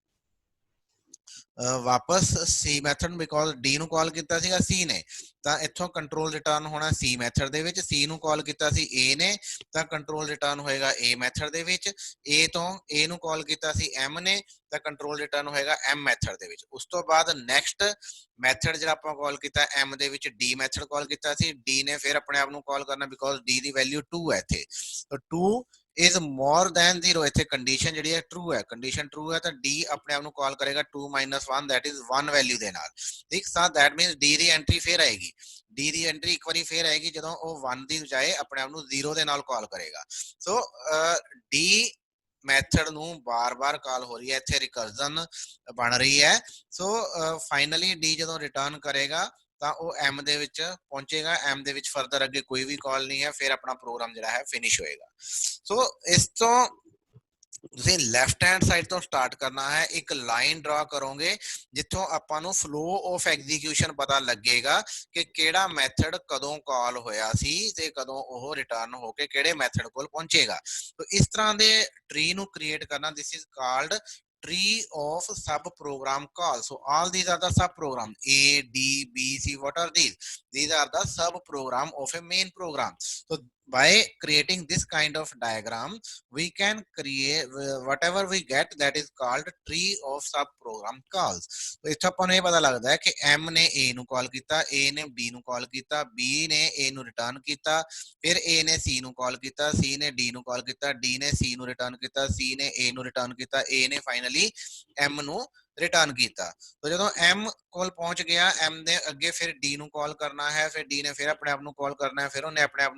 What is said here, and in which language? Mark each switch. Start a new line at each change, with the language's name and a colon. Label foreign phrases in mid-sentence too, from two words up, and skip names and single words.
Punjabi: ਵਾਪਸ C
English: method because
Punjabi: D ਨੂੰ ਕਾਲ ਕੀਤਾ ਸੀਗਾ C ਨੇ ਤਾਂ ਇੱਥੋਂ
English: control return
Punjabi: ਹੋਣਾ C ਮੈਥਡ ਦੇ ਵਿੱਚ C ਨੂੰ ਕਾਲ ਕੀਤਾ ਸੀ A ਨੇ ਤਾਂ
English: control return
Punjabi: ਹੋਏਗਾ A ਮੈਥਡ ਦੇ ਵਿੱਚ A ਤੋਂ A ਨੂੰ ਕਾਲ ਕੀਤਾ ਸੀ M ਨੇ ਤਾਂ
English: control return
Punjabi: ਹੋਏਗਾ M ਮੈਥਡ ਦੇ ਵਿੱਚ ਉਸ ਤੋਂ ਬਾਅਦ
English: next method
Punjabi: ਜਿਹੜਾ ਆਪਾਂ ਕਾਲ ਕੀਤਾ M ਦੇ ਵਿੱਚ D
English: method call
Punjabi: ਕੀਤਾ ਸੀ D ਨੇ ਫਿਰ ਆਪਣੇ ਆਪ ਨੂੰ ਕਾਲ ਕਰਨਾ ਬਿਕੋਜ਼ D ਦੀ ਵੈਲਿਊ 2 ਹੈ ਇੱਥੇ ਤਾਂ
English: 2 is more than 0
Punjabi: ਇੱਥੇ ਕੰਡੀਸ਼ਨ ਜਿਹੜੀ ਹੈ ਟਰੂ ਹੈ
English: condition true
Punjabi: ਹੈ ਤਾਂ D ਆਪਣੇ ਆਪ ਨੂੰ ਕਾਲ ਕਰੇਗਾ 2 - 1
English: that is 1
Punjabi: ਵੈਲਿਊ ਦੇ ਨਾਲ ਠੀਕ ਸਾ
English: that means
Punjabi: D ਦੀ ਐਂਟਰੀ ਫੇਰ ਆਏਗੀ D ਦੀ ਐਂਟਰੀ ਇੱਕ ਵਾਰੀ ਫੇਰ ਆਏਗੀ ਜਦੋਂ ਉਹ 1 ਦੀ ਬਜਾਏ ਆਪਣੇ ਆਪ ਨੂੰ 0 ਦੇ ਨਾਲ ਕਾਲ ਕਰੇਗਾ ਸੋ D ਮੈਥਡ ਨੂੰ ਬਾਰ-ਬਾਰ ਕਾਲ ਹੋ ਰਹੀ ਹੈ ਇੱਥੇ ਰਿਕਰਜਨ ਬਣ ਰਹੀ ਹੈ ਸੋ ਫਾਈਨਲੀ D ਜਦੋਂ ਰਿਟਰਨ ਕਰੇਗਾ ਤਾਂ ਉਹ M ਦੇ ਵਿੱਚ ਪਹੁੰਚੇਗਾ M ਦੇ ਵਿੱਚ ਫਰਦਰ ਅੱਗੇ ਕੋਈ ਵੀ ਕਾਲ ਨਹੀਂ ਹੈ ਫਿਰ ਆਪਣਾ ਪ੍ਰੋਗਰਾਮ ਜਿਹੜਾ ਹੈ ਫਿਨਿਸ਼ ਹੋਏਗਾ ਸੋ ਇਸ ਤੋਂ ਤੁਸੀਂ
English: left hand side
Punjabi: ਤੋਂ ਸਟਾਰਟ ਕਰਨਾ ਹੈ ਇੱਕ
English: line draw
Punjabi: ਕਰੋਗੇ ਜਿੱਥੋਂ ਆਪਾਂ ਨੂੰ
English: flow of execution
Punjabi: ਪਤਾ ਲੱਗੇਗਾ ਕਿ ਕਿਹੜਾ ਮੈਥਡ ਕਦੋਂ ਕਾਲ ਹੋਇਆ ਸੀ ਤੇ ਕਦੋਂ ਉਹ ਰਿਟਰਨ ਹੋ ਕੇ ਕਿਹੜੇ ਮੈਥਡ ਕੋਲ ਪਹੁੰਚੇਗਾ ਸੋ ਇਸ ਤਰ੍ਹਾਂ ਦੇ ਟਰੀ ਨੂੰ ਕ੍ਰੀਏਟ ਕਰਨਾ
English: this is called tree of sub program calls so all these are the sub program a d b c what are these are the sub program of a main program so by creating this kind of diagram we can create whatever we get that is called tree of sub program calls so
Punjabi: ਇੱਥੇ ਆਪਾਂ ਨੂੰ ਇਹ ਪਤਾ ਲੱਗਦਾ ਹੈ ਕਿ m ਨੇ a ਨੂੰ ਕਾਲ ਕੀਤਾ a ਨੇ b ਨੂੰ ਕਾਲ ਕੀਤਾ b ਨੇ a ਨੂੰ ਰਿਟਰਨ ਕੀਤਾ ਫਿਰ a ਨੇ c ਨੂੰ ਕਾਲ ਕੀਤਾ c ਨੇ d ਨੂੰ ਕਾਲ ਕੀਤਾ d ਨੇ c ਨੂੰ ਰਿਟਰਨ ਕੀਤਾ c ਨੇ a ਨੂੰ ਰਿਟਰਨ ਕੀਤਾ a ਨੇ ਫਾਈਨਲੀ m ਨੂੰ ਰਿਟਰਨ ਕੀਤਾ ਤਾਂ ਜਦੋਂ m ਕੋਲ ਪਹੁੰਚ ਗਿਆ m ਨੇ ਅੱਗੇ ਫਿਰ d ਨੂੰ ਕਾਲ ਕਰਨਾ ਹੈ ਫਿਰ d ਨੇ ਫਿਰ ਆਪਣੇ ਆਪ ਨੂੰ ਕਾਲ ਕਰਨਾ ਹੈ ਫਿਰ ਉਹਨੇ ਆਪਣੇ ਆਪ